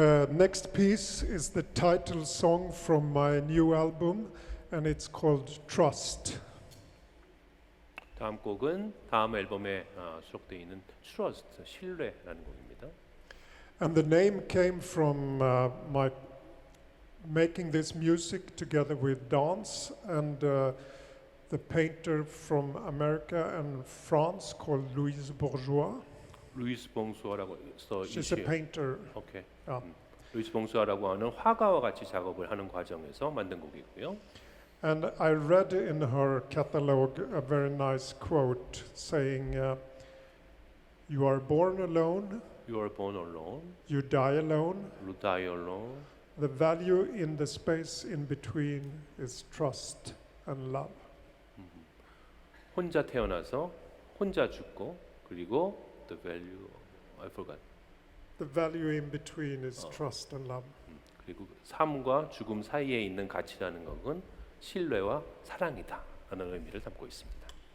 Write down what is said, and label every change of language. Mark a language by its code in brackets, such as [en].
[en] Next piece is the title song from my new album, and it's called Trust. [ko] 다음 곡은 다음 앨범에 수록되어 있는 Trust, 신뢰라는 곡입니다. [en] And the name came from my making this music together with dance and the painter from America and France called Louise Bourgeois. [ko] 루이스 봉수아라고 써 [en] She's a painter. 오케이. Yeah. [ko] 루이스 봉수아라고 하는 화가와 같이 작업을 하는 과정에서 만든 곡이고요. [en] And I read in her catalog a very nice quote saying, "You are born alone, You are born alone, you die alone. you die alone. The value in the space in between is trust and love." [ko] 혼자 태어나서 혼자 죽고 그리고 [en] the value I forgot. The value in between is trust and love. [ko] 그리고 삶과 죽음 사이에 있는 가치라는 것은 신뢰와 사랑이다 라는 의미를 담고 있습니다.